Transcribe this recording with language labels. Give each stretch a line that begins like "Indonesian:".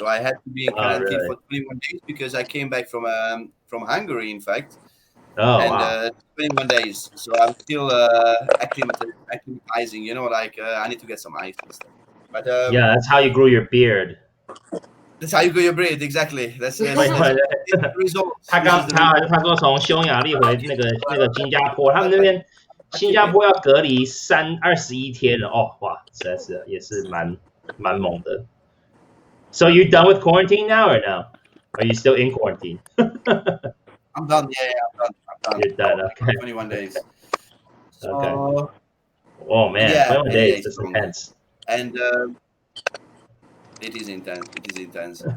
English: So I had to be in quarantine for 21 days because I came back from Hungary, in fact. Oh, wow. 21 days. So I'm still acclimatizing, you know, like I need to get some ice and stuff. But yeah, that's how you grow your beard. That's how you grow your beard, exactly. That's the result.
Chinese: 他说从匈牙利回那个新加坡，他们那边新加坡要隔离21天了哦，哇，实在是也是蛮猛的。
English: So you done with quarantine now or no? Are you still in quarantine? I'm done. Yeah, I'm done. You're done. Okay. 21 days. So, okay. Oh man, yeah, 21 days. That's intense. And it is intense.